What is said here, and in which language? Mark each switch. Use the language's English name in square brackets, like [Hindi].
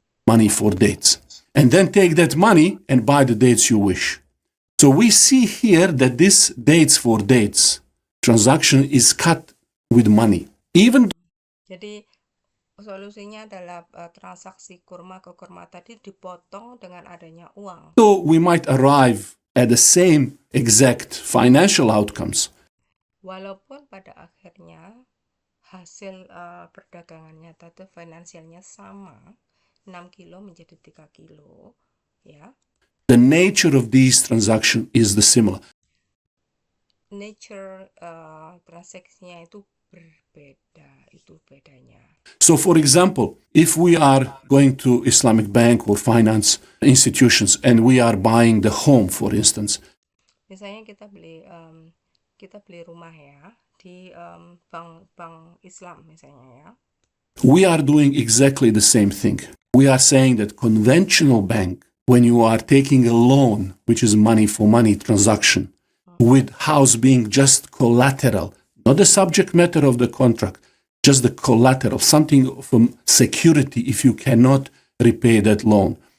[English] Money for dates, and then take that money and buy the dates you wish. So we see here that this dates for dates transaction is cut with money. [Indonesian] Jadi solusinya adalah transaksi kurma ke kurma tadi dipotong dengan adanya uang. [English] So we might arrive at the same exact financial outcomes. [Indonesian] Walaupun pada akhirnya hasil perdagangannya atau finansialnya sama, 6 kilo menjadi 3 kilo, ya. [English] The nature of these transactions is the similar. [Indonesian] nature transaksinya itu berbeda, itu bedanya. [English] So, for example, if we are going to Islamic bank or finance institutions and we are buying the home, for instance, [Indonesian] Misalnya kita beli rumah ya di bank Islam misalnya ya. [English] we are doing exactly the same thing. We are saying that conventional bank, when you are taking a loan, which is money for money transaction, with house being just collateral, not the subject matter of the contract, just the collateral, something from security if you cannot repay that loan.